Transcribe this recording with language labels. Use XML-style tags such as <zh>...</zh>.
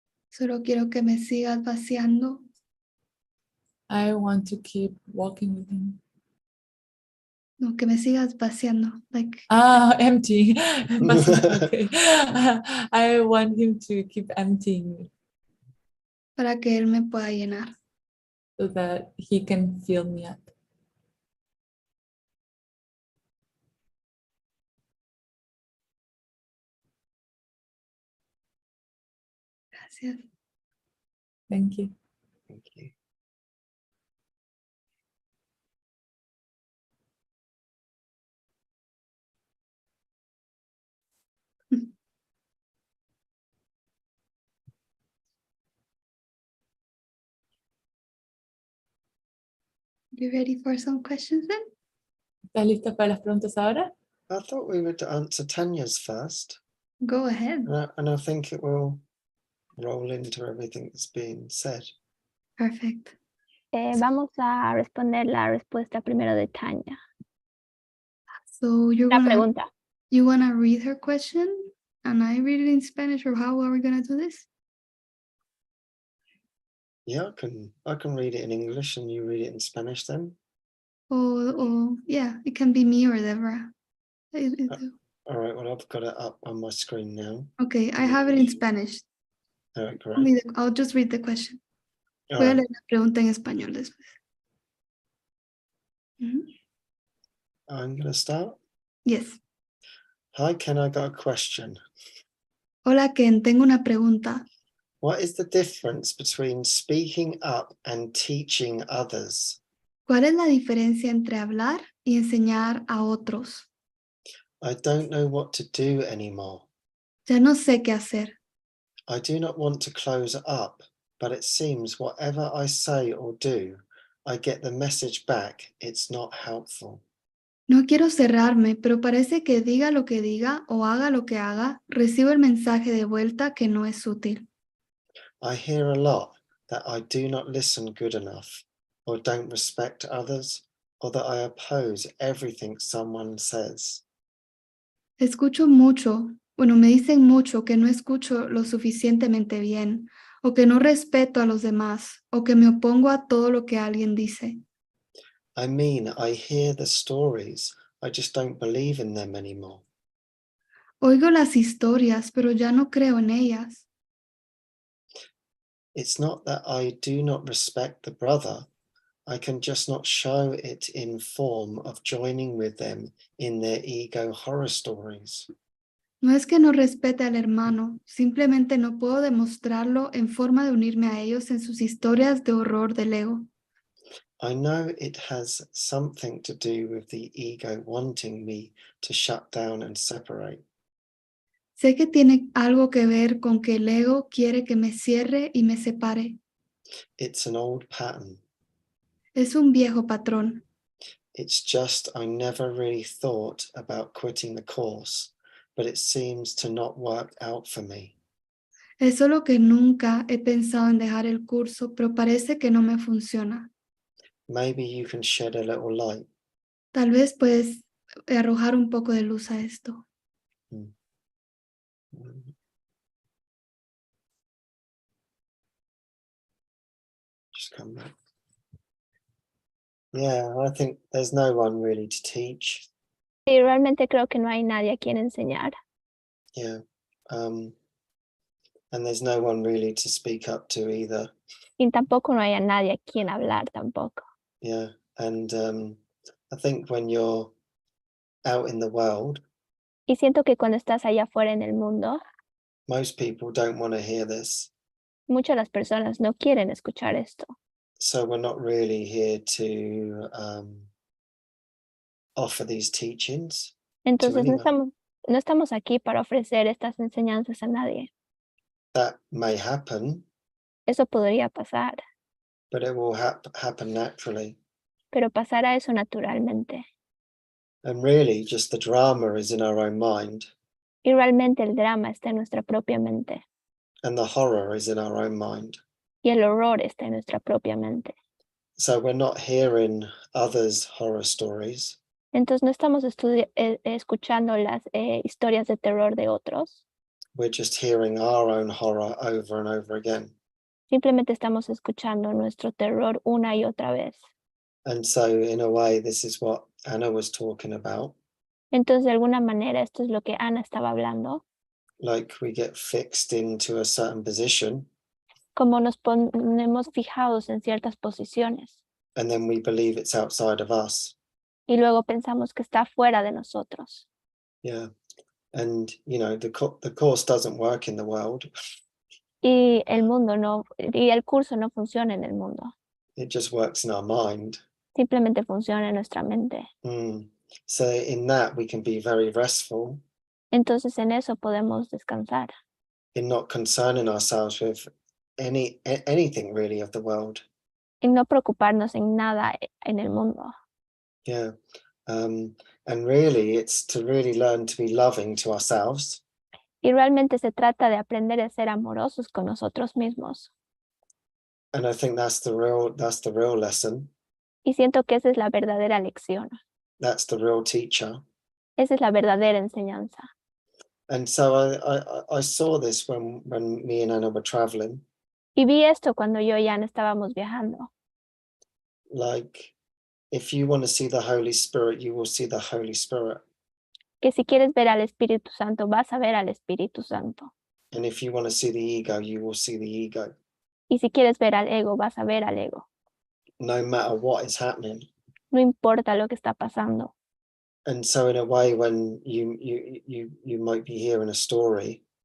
<es>Solo quiero que me sigas vaciando.</es> <en>I want to keep walking with him.</en> <es>No, que me sigas vaciando.</es> <en>Like, Empty. Okay. I want him to keep emptying me</en> <es>para que Él me pueda llenar.</es> <en>so that he can fill me up.</en> <es>Gracias.</es> <en>Thank you. Thank you. You ready for some questions then?</en> <es>¿Estás lista para las preguntas ahora?</es> <en>I thought we would answer Tanya's first, Go ahead. and I think it will roll into everything that's being said. Perfect.</en> <es>Vamos a responder la respuesta primero de Tanya.</es> <en>So</en> <es>La pregunta.</es> <en>you wanna read her question and I read it in Spanish, or how are we gonna do this? Yeah, I can read it in English and you read it in Spanish then. Or yeah, it can be me or Deborah. All right, well, I've got it up on my screen now. Okay, I have it in Spanish. All right, great. I'll just read the question. All</en> <es>Voy a</es> <en>right.</en> <es>leer la pregunta en español después.</es> <en>I'm going to start. Yes. Hi, Ken, I got a question.</en> <es>Hola Ken, tengo una pregunta.</es> <en>What is the difference between speaking up and teaching others?</en> <es>¿Cuál es la diferencia entre hablar y enseñar a otros?</es> <en>I don't know what to do anymore.</en> <es>Ya no sé qué hacer.</es> <en>I do not want to close up, but it seems whatever I say or do, I get the message back. It's not helpful.</en> <es>No quiero cerrarme, pero parece que diga lo que diga o haga lo que haga, recibo el mensaje de vuelta que no es útil.</es> <en>I hear a lot that I do not listen good enough, or don't respect others, or that I oppose everything someone says.</en> <es>Escucho mucho, me dicen mucho que no escucho lo suficientemente bien, o que no respeto a los demás, o que me opongo a todo lo que alguien dice.</es> <en>I mean, I hear the stories, I just don't believe in them anymore.</en> <es>Oigo las historias, pero ya no creo en ellas.</es> <en>It's not that I do not respect the brother, I can just not show it in form of joining with them in their ego horror stories.</en> <es>No es que no respete al hermano, simplemente no puedo demostrarlo en forma de unirme a ellos en sus historias de horror del ego.</es> <en>I know it has something to do with the ego wanting me to shut down and separate.</en> <es>Sé que tiene algo que ver con que el ego quiere que me cierre y me separe.</es> <en>It's an old pattern.</en> <es>Es un viejo patrón.</es> <en>It's just I never really thought about quitting the course, but it seems to not work out for me.</en> <es>Es solo que nunca he pensado en dejar el curso, pero parece que no me funciona.</es> <en>Maybe you can shed a little light.</en> <es>Tal vez puedes arrojar un poco de luz a esto. Mm. Mm.</es> <en>Just come back. Yeah, I think there's no one really to teach.</en> <es>Y realmente creo que no hay nadie a quien enseñar.</es> <en>Yeah. And there's no one really to speak up to either.</en> <es>Y tampoco no hay a nadie a quien hablar tampoco.</es> <en>Yeah. And I think when you're out in the world,</en> <es>Y siento que cuando estás allá afuera en el mundo,</es> <en>most people don't want to hear this.</en> <es>muchas de las personas no quieren escuchar esto.</es> <en>So we're not really here to offer these teachings to</en> <es>Entonces</es> <en>anyone.</en> <es>no estamos aquí para ofrecer estas enseñanzas a nadie.</es> <en>That may happen,</en> <es>Eso podría pasar,</es> <en>but it will happen naturally.</en> <es>pero pasará eso naturalmente.</es> <en>And really, just the drama is in our own mind,</en> <es>Y realmente el drama está en nuestra propia mente.</es> <en>and the horror is in our own mind.</en> <es>Y el horror está en nuestra propia mente.</es> <en>So we're not hearing others' horror stories.</en> <es>Entonces no estamos escuchando las historias de terror de otros.</es> <en>We're just hearing our own horror over and over again.</en> <es>Simplemente estamos escuchando nuestro terror una y otra vez.</es> <en>And so, in a way, this is what Anna was talking about.</en> <es>Entonces, de alguna manera, esto es lo que Ana estaba hablando.</es> <en>Like we get fixed into a certain position,</en> <es>Como nos ponemos fijados en ciertas posiciones</es> <en>and then we believe it's outside of us.</en> <es>y luego pensamos que está fuera de nosotros.</es> <en>Yeah. And, you know, the course doesn't work in the world.</en> <es>Y el curso no funciona en el mundo.</es> <en>It just works in our mind.</en> <es>Simplemente funciona en nuestra mente.</es> <en>So in that, we can be very restful</en> <es>Entonces, en eso podemos descansar.</es> <en>in not concerning ourselves with anything really of the world.</en> <es>Y no preocuparnos en nada en el mundo.</es> <en>Yeah. And really, it's to really learn to be loving to ourselves.</en> <es>Y realmente se trata de aprender a ser amorosos con nosotros mismos.</es> <en>And I think that's the real lesson.</en> <es>Y siento que esa es la verdadera lección.</es> <en>That's the real teacher.</en> <es>Esa es la verdadera enseñanza.</es> <en>And so I saw this when me and Anna were traveling.</en> <es>Y vi esto cuando yo y Ana estábamos viajando.</es> <en>Like, if you want to see the Holy Spirit, you will see the Holy Spirit.</en> <es>Que si quieres ver al Espíritu Santo, vas a ver al Espíritu Santo.</es> <en>And if you want to see the ego, you will see the ego.</en> <es>Y si quieres ver al ego, vas a ver al ego.</es> <en>No matter what is happening.</en> <es>No importa lo que está pasando.</es> <en>And so in a way, when you might be hearing a story,</en>